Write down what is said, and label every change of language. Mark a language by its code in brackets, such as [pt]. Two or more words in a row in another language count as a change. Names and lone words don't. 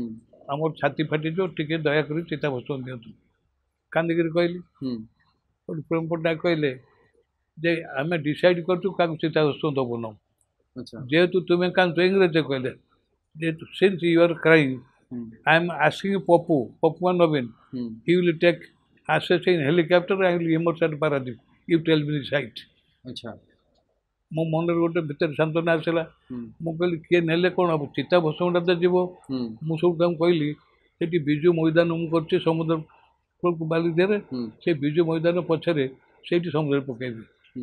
[or] ଆମର ଛାତି ଫାଟିଯିବ, ଟିକେ ଦୟାକରି ଚିତାଭସ୍ମ ଦିଅନ୍ତୁ। କାନ୍ଦିକିରି କହିଲି। ହୁଁ ପ୍ରେମ ପଟ୍ଟନାୟକ କହିଲେ ଯେ ଆମେ ଡିସାଇଡ୍ କରିଛୁ କାହାକୁ ଚିତାଭସ୍ମ ଦେବୁନୁ। ଆଚ୍ଛା। ଯେହେତୁ ତୁମେ କାନ୍ଦୁଛ, ଇଂରେଜରେ କହିଲେ, ଯେହେତୁ [en] since you are crying, [or] ହୁଁ [en] I am asking Poppu and Navin, [or] ହୁଁ [en] he will take access in helicopter, I will immerse at Paradip. You tell me the site. [or] ଆଚ୍ଛା। ମୋ ମନରେ ଗୋଟେ ଭିତରେ ସାନ୍ତ୍ୱନା ଆସିଲା। ହୁଁ ମୁଁ କହିଲି କିଏ ନେଲେ କ'ଣ ହେବ, ଚିତାଭସ୍ମଟା ତ ଯିବ। ହୁଁ ମୁଁ ସବୁ ତାଙ୍କୁ କହିଲି ସେଠି ବିଜୁ ମଇଦାନ ମୁଁ କରିଛି ସମୁଦ୍ର କୂଳକୁ ବାଲି ଦେହରେ, ହୁଁ ସେ ବିଜୁ ମଇଦାନ ପଛରେ ସେଇଠି ସମୁଦ୍ରରେ ପକାଇବି। ହୁଁ